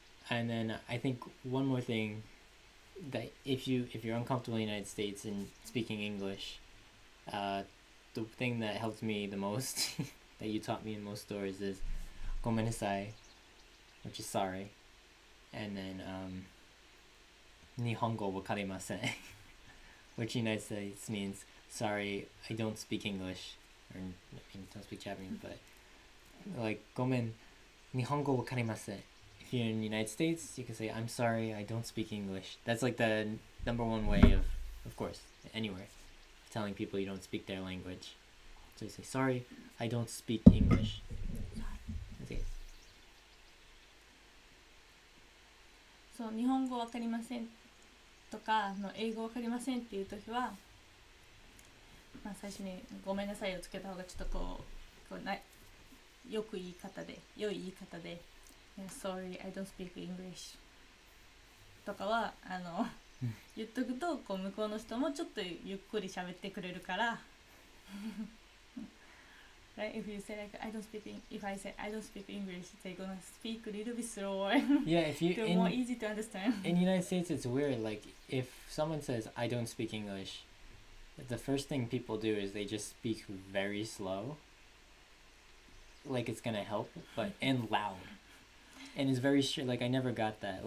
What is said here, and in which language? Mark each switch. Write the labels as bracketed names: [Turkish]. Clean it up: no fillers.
[English] And then I think one more thing, that if you're uncomfortable in the United States and speaking English, the thing that helps me the most that you taught me in most stores is gomenasai, which is sorry, and then [Japanese] nihongo wakarimasen, [English] which in the United States means sorry, I don't speak English, or I mean, don't speak Japanese, but like [Japanese] gomen nihongo wakarimasen. [English] If you're in the United States, you can say I'm sorry, I don't speak English. That's like the number one way of course, anywhere, telling people you don't speak their language. So you say sorry, I don't speak English. That's it. [Japanese] そう日本語わかりませんとかの英語わかりませんっていう時は、まあ、最初にごめんなさいをつけた方がちょっとこうよく言い方で良い言い方で [English] Sorry, I don't speak English [Japanese] とかは言っとくとこう向こうの人もちょっとゆっくり喋ってくれるから [English] Right? If you say like if I say I don't speak English, they're gonna speak a little bit slower. Yeah, if you They're more easy to understand. in the United States, it's weird. Like if someone says I don't speak English, the first thing people do is they just speak very slow, like it's gonna help, but and loud, and it's very like I never got that.